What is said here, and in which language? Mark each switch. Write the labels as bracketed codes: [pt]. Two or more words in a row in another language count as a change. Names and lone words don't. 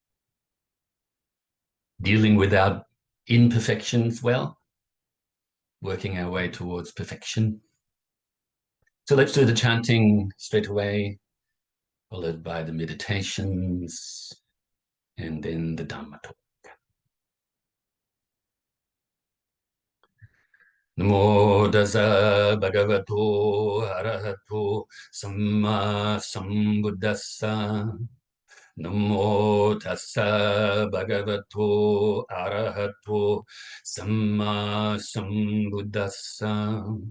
[en] Dealing with our imperfections well, working our way towards perfection. So let's do the chanting straight away, followed by the meditations, and then the Dharma Talk. [pi] Namo Tassa Bhagavato Arahato Samma Sambuddhassa. Namo Tassa Bhagavato Arahato Samma Sambuddhassa.